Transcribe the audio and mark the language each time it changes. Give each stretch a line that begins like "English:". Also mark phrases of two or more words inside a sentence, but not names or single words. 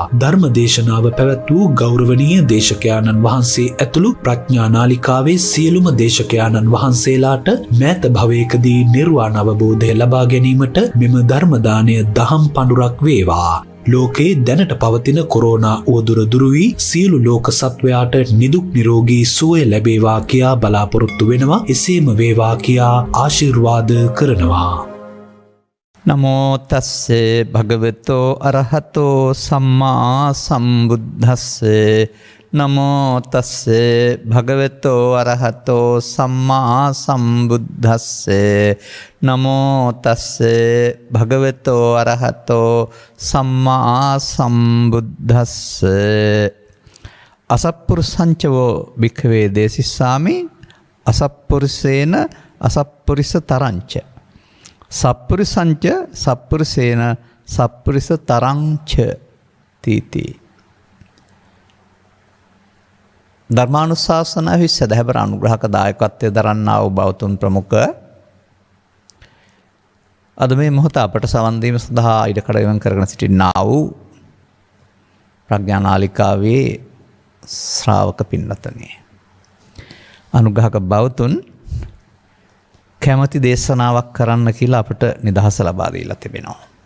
Sinhala: ධර්ම දේශනාව පැවැත් වූ ගෞරවනීය දේශකයාණන් වහන්සේ ඇතුළු ප්‍රඥා නාලිකාවේ සියලුම දේශකයාණන් වහන්සේලාට මෑත භවයකදී නිර්වාණ අවබෝධය ලබා ගැනීමට මෙම ධර්ම දානය දහම් පඬුරක් වේවා. ලෝකේ දැනට පවතින කොරෝනා උවදුර දුරු වී සියලු ලෝක සත්වයාට නිදුක් නිරෝගී සුවය ලැබේවා කියා බලාපොරොත්තු වෙනවා. එසේම වේවා කියා ආශිර්වාද කරනවා.
Pali: නමෝ තස්සේ භගවතෝ අරහතෝ සම්මා සම්බුද්දස්සේ නමෝ තස්සේ භගවතෝ අරහතෝ සම්මා සම්බුද්දස්සේ නමෝ තස්සේ භගවතෝ අරහතෝ සම්මා සම්බුද්දස්සේ අසප්පුරුසංචවෝ භික්ඛවේ දේසිස්සාමි අසප්පුරුසේන අසප්පුරිස තරංච සප්පුරිසංච සප්පුරිසේන සප්පුරිස තරංච තීති.
Sinhala: ධර්මානුශාසනාවෙහි සදහැවර අනුග්‍රහක දායකත්වය දරන්නා වූ බෞතුන් ප්‍රමුඛ අද මේ මොහොත අපට සවන් දීම සඳහා ඉඩකඩ වෙන් කරගෙන සිටිනා වූ ප්‍රඥා නාලිකාවේ ශ්‍රාවක පින්නතනේ අනුග්‍රහක බෞතුන් කැමැති දේශනාවක් කරන්න කියලා අපට නිදහස ලබා දීලා තිබෙනවා.